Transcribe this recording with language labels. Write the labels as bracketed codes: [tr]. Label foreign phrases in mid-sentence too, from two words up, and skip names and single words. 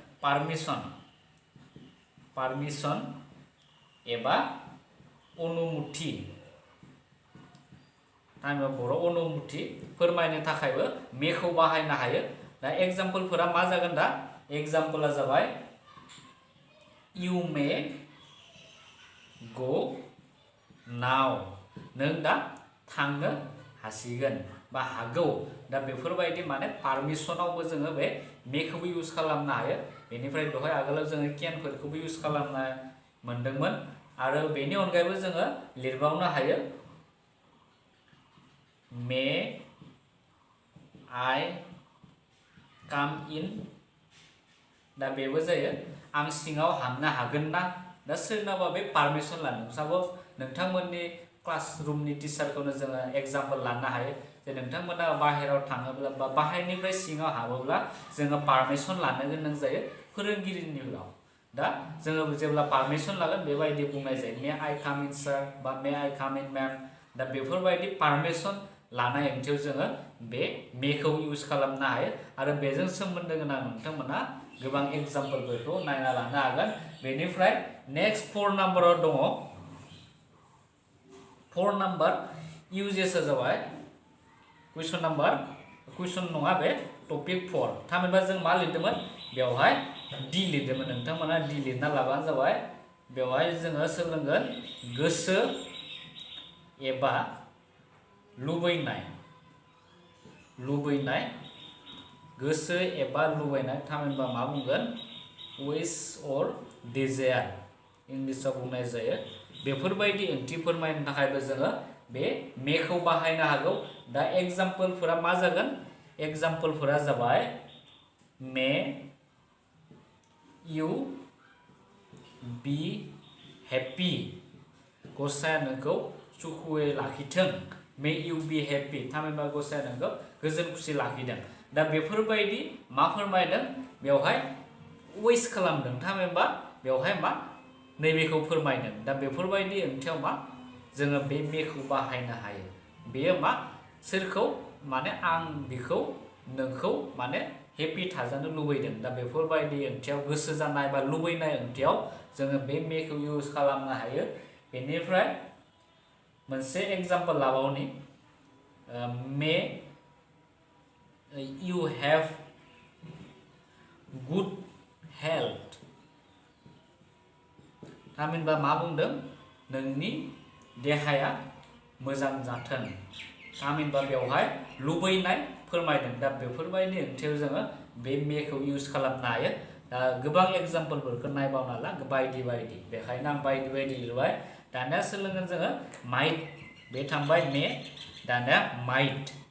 [brx] पारमिशन एबा अनुमति थामहिनबा बर' अनुमति फोरमायनो थाखायबो मेखौ बाहायनो हायो दा एग्जाम्पलफोरा मा जागोन दा एग्जाम्पला जाबाय [en] you may go now [brx] नों दा थांनो हासिगोन बा हागौ दा बेफोरबायदि माने पारमिशनावबो जोङो बे मेखौबो इउज खालामनो हायो बेनिफ्राय दहाय आगोलाव जोङो केनफोरखौबो इउज खालामनो मोनदोंमोन आरो बेनि अनगायैबो जोङो लिरबावनो हायो [en] may I come in [brx] दा बेबो जायो आं सिङाव हाबनो हागोन ना दा सोरनावबा बे पारमिशन लानो नोंथांमोननि क्लासरुमनि टिचारखौनो जोङो एग्जाम्पल लानो हायो जे नोंथांमोना बाहेराव थाङोब्ला बा बाहेरनिफ्राय सिङाव हाबोब्ला जोङो पारमिशन लानो गोनां जायो फोरोंगिरिनियाव दा जोङो जेब्ला पारमिशन लागोन बेबायदि बुंनाय जायो [en] may I come in sir [brx] बा [en] may I come in ma'am [brx] दा बेफोरबायदि पारमिशन लानाय ओंथियाव जोङो बे मेखौ इउज खालामनो हायो आरो बेजों सोमोन्दो गोनां नोंथांमोना गोबां एग्जाम्पलफोरखौ नायना लानो हागोन बेनिफ्राय नेक्स्ट 4 नाम्बाराव दङ 4 नाम्बार इउजेसआ जाबाय कुइसन नङा बे टपिक 4 थामहिनबा जों मा लिरदोंमोन बेवहाय डि लिरदोंमोन नोंथांमोना डि लिरना लाबानो जाबाय बेवहाय जोङो सोलोंगोन गोसो एबा लुबैनाय गोसो एबा लुबैनाय थामहिनबा मा बुंगोन [en] wish or desire [brx] इंलिसाव बुंनाय जायो बेफोरबायदि ओंथि फोरमायनो थाखायबो जोङो बे मेखौ बाहायनो हागौ दा एग्जाम्पलफोरा मा जागोन एग्जाम्पलफोरा जाबाय मे [en] you be happy [brx] गसाया नोंखौ सुखुयै लाखिथों मे [en] you be happy [brx] थामहिनबा गसाया नोंखौ गोजोन खुसि लाखिदों दा बेफोरबायदि मा फोरमायदों बेवहाय विश खालामदों थामहिनबा बेवहाय मा नैबेखौ फोरमायदों दा बेफोरबायदि ओंथियाव मा जोङो बे मेखौ बाहायनो हायो बेयो मा सोरखौ माने आं बिखौ नोंखौ माने हेपि थाजानो लुबैदों दा बेफोरबायदि ओंथियाव गोसो जानाय बा लुबैनाय ओंथियाव जोङो बे मेखौ इउज खालामनो हायो बेनिफ्राय मोनसे एग्जाम्पल लाबावनि मे [en] you have good health [brx] थामहिनबा मा बुंदों नोंनि देहाया मोजां जाथों थामहिनबा बेवहाय लुबैनाय फोरमायदों दा बेफोरबायदि ओंथियाव जोङो बे मेखौ इउज खालामनो हायो दा गोबां एग्जाम्पलफोरखौ नायबावना ला बायदि बायदि बेखायनो आं बायदि बायदि लिरबाय दानिया सोलोंगोन जोङो माइट बे थांबाय मे दानिया माइट